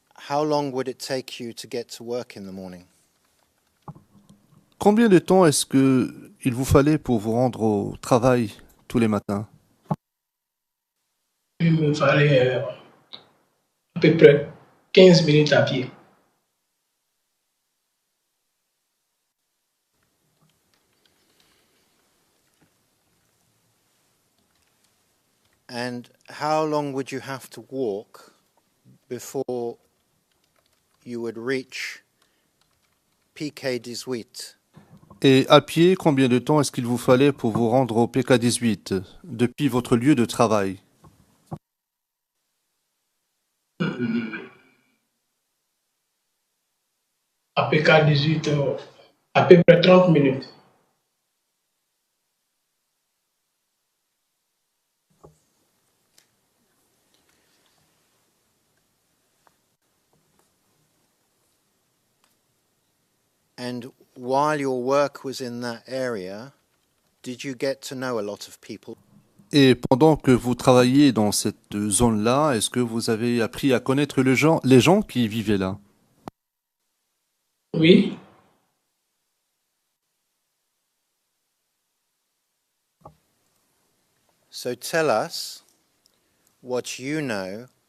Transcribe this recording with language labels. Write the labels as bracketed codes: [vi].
[en] how long would it take you to get to work in the morning? [fr] Combien de temps est-ce que il vous fallait pour vous rendre au travail tous les matins? Il me fallait à peu près 15 minutes à pied. [en] And how long would you have to walk before you would reach PK18? [fr] Et à pied, combien de temps est-ce qu'il vous fallait pour vous rendre au PK18 depuis votre lieu de travail? À PK18, à peu près 30 minutes. [en] And while your work was in that area, did you get to know a lot of people? [fr] Et pendant que vous travailliez dans cette zone-là, est-ce que vous avez appris à connaître les gens qui vivaient là? Oui, [en] So tell us what you know